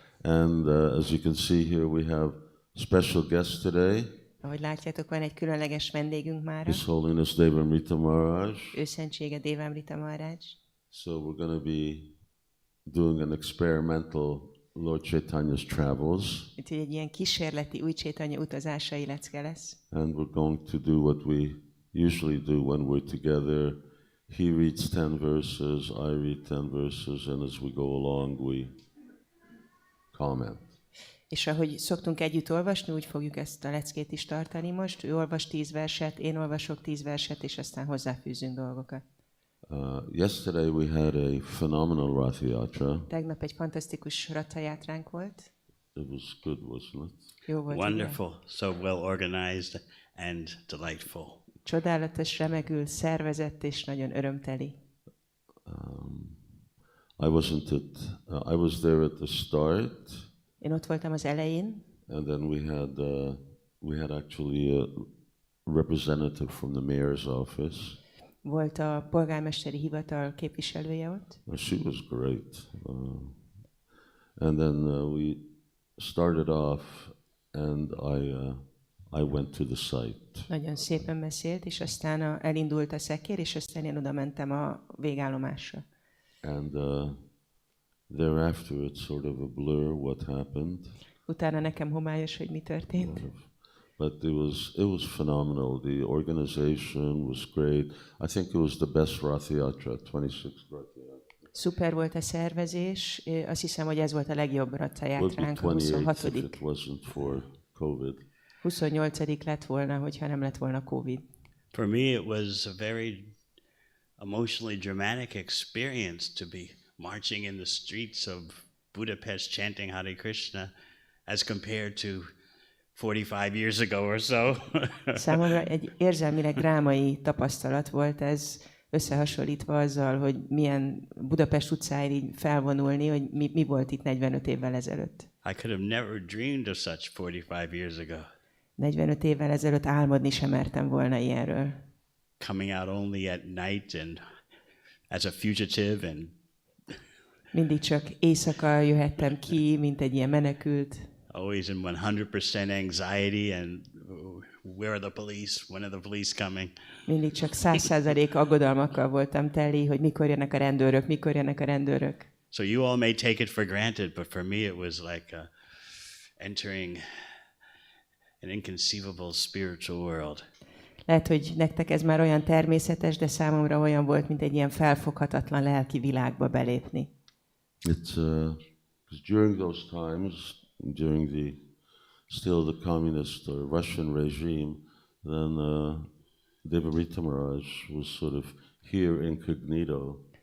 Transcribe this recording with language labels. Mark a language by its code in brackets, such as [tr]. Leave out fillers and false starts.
[en] And as you can see here, we have special guests today. [hu] Ahogy látjátok, van egy különleges vendégünk mára. [en] His Holiness Devāmṛta Mahārāja. [hu] Ő szentsége Devāmṛta Mahārāja. [en] So we're going to be doing an experimental Lord Chaitanya's travels. [hu] Úgyhogy egy ilyen kísérleti új Chaitanya utazásai lecke lesz. [en] And we're going to do what we usually do when we're together. He reads 10 verses, I read 10 verses, and as we go along, we comment. [hu] És ahogy szoktunk együtt olvasni, úgy fogjuk ezt a leckét is tartani most. Ő olvas 10 verset, én olvasok 10 verset, és aztán hozzáfűzünk dolgokat. [en] Yesterday we had a phenomenal Rath Yatra. [hu] Tegnap egy fantasztikus Ratha játránk volt. [en] It was good, wasn't it? [hu] Jó volt, [en] Wonderful, [hu] igen? [en] so well organized and delightful. [hu] Csodálatos, remekül szervezett és nagyon örömteli. [en] I was there at the start, [hu] Én ott voltam az elején, [en] and then we had actually a representative from the mayor's office. [hu] volt a polgármesteri hivatal képviselője ott. [en] She was great. And then we started off, and I went to the site. [hu] Nagyon szépen beszélt, és aztán elindult a szekér, és aztán én oda mentem a végállomásra. [en] And thereafter it's sort of a blur what happened. [hu] Utána nekem homályos, hogy mi történt. [en] But it was phenomenal. The organization was great. I think it was the best Rath Yatra, 26th Rath Yatra. [hu] Szuper volt a szervezés, azt hiszem, hogy ez volt a legjobb Ratha Játránk, a 26. [en] If it wasn't for COVID. 28. [hu] lett volna, hogyha nem lett volna Covid. [en] For me, it was a very emotionally dramatic experience to be marching in the streets of Budapest chanting Hare Krishna as compared to 45 years ago or so. [hu] Számomra egy érzelmileg drámai tapasztalat volt ez, összehasonlítva azzal, hogy milyen Budapest utcáin így felvonulni, hogy mi volt itt 45 évvel ezelőtt. [en] I could have never dreamed of such 45 years ago. [hu] 45 évvel ezelőtt álmodni sem mertem volna ilyenről. [en] Coming out only at night and as a fugitive and [hu] mindig csak éjszaka jöhettem ki, mint egy ilyen menekült. [en] Always in 100% anxiety and where are the police? When are the police coming? [hu] Mindig csak 100% aggodalmakkal voltam teli, hogy mikor jönnek a rendőrök, mikor jönnek a rendőrök. [en] So you all may take it for granted, but for me it was like entering an inconceivable spiritual world. [hu] Lehet, hogy nektek ez már olyan természetes, de számomra olyan volt, mint egy ilyen felfoghatatlan lelki világba belépni. [en] It's during those times, during still the communist or Russian regime, then Devāmṛta Mahārāja was sort of here incognito.